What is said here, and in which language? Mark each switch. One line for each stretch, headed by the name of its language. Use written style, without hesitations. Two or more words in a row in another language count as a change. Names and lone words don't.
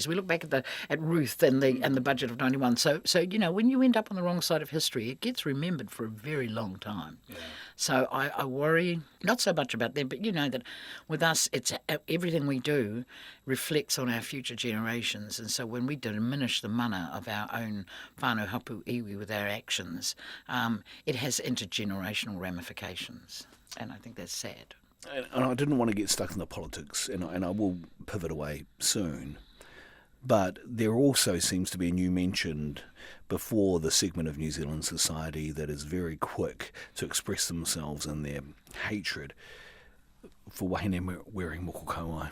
English: We look back at Ruth and the budget of 91. So when you end up on the wrong side of history, it gets remembered for a very long time. Yeah. So I worry not so much about them, but that with us, it's everything we do reflects on our future generations. And so when we diminish the mana of our own
Māori: whānau hapu iwi
English: with our actions, it has intergenerational ramifications. And I think that's sad. And I didn't want to get stuck in the politics, and I will pivot away soon. But there also seems to be, and you mentioned before, the segment of New Zealand society that is very quick to express themselves in their hatred for wahine wearing
Māori: moko kauai.